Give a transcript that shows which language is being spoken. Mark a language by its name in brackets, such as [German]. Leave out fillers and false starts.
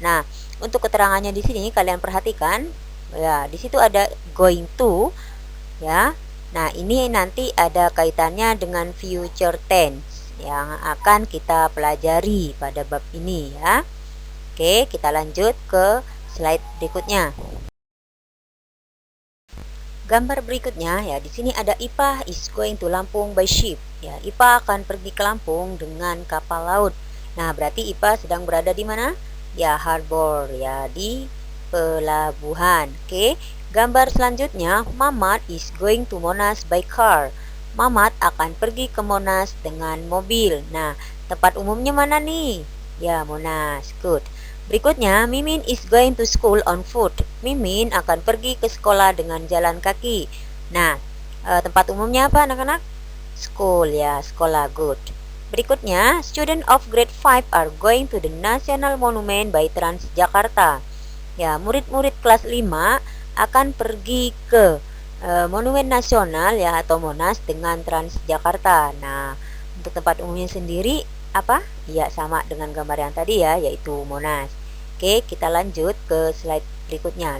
[Indonesian] Nah, untuk keterangannya di sini kalian perhatikan ya, di situ ada going to ya. Nah, ini nanti ada kaitannya dengan future tense yang akan kita pelajari pada bab ini ya. Oke, kita lanjut ke slide berikutnya. Gambar berikutnya ya, di sini ada Ipa [English] is going to Lampung by ship. [Indonesian] Ya, Ipa akan pergi ke Lampung dengan kapal laut. Nah, berarti Ipa sedang berada di mana? Ya, harbor ya, di pelabuhan. Oke. Gambar selanjutnya, [English] Mamat is going to Monas by car. [Indonesian] Mamat akan pergi ke Monas dengan mobil. Nah, tempat umumnya mana nih? Ya, Monas. Good. Berikutnya, [English] Mimin is going to school on foot. [Indonesian] Mimin akan pergi ke sekolah dengan jalan kaki. Nah, tempat umumnya apa anak-anak? School ya, sekolah. Good. Berikutnya, [English] student of grade 5 are going to the National Monument by Transjakarta. [Indonesian] Ya, murid-murid kelas 5 akan pergi ke Monumen Nasional ya atau Monas dengan Transjakarta. Nah, untuk tempat umumnya sendiri apa? Ya, sama dengan gambar yang tadi ya, yaitu Monas. Oke, kita lanjut ke slide berikutnya.